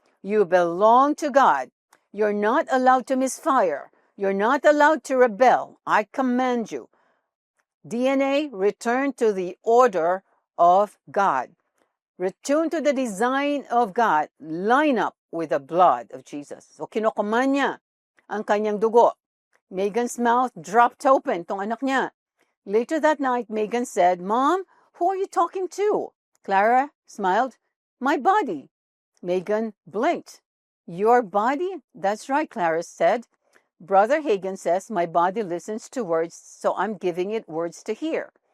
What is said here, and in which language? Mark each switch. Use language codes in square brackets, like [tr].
[en] You belong to God. You're not allowed to misfire. You're not allowed to rebel. I command you. DNA, return to the order of God. Return to the design of God. Line up with the blood of Jesus. [tl] So kinokoman niya ang kanyang dugo. [en] Megan's mouth dropped open, [tl] tong anak niya. [en] Later that night, Megan said, Mom, who are you talking to? Clara smiled. My body. Megan blinked. Your body? That's right, Clarice said. Brother Hagen says my body listens to words, so I'm giving it words to hear.